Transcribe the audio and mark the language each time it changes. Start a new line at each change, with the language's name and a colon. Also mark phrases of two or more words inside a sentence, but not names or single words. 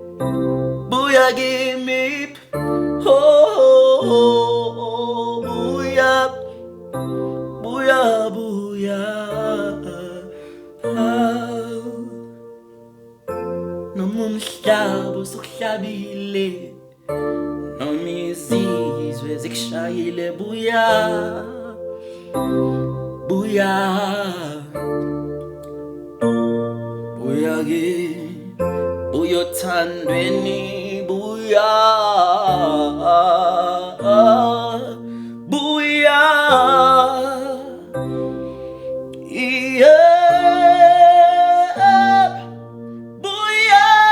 English: Buya give me.
Zulu: Oh, Buya, Buya, Buya. Noma umhlaba usukuhlabile, noma izizwe zikushayile, Buya, Buya, Buya kimi, Buya othandweni, Buya, Buya, yeah, Buya,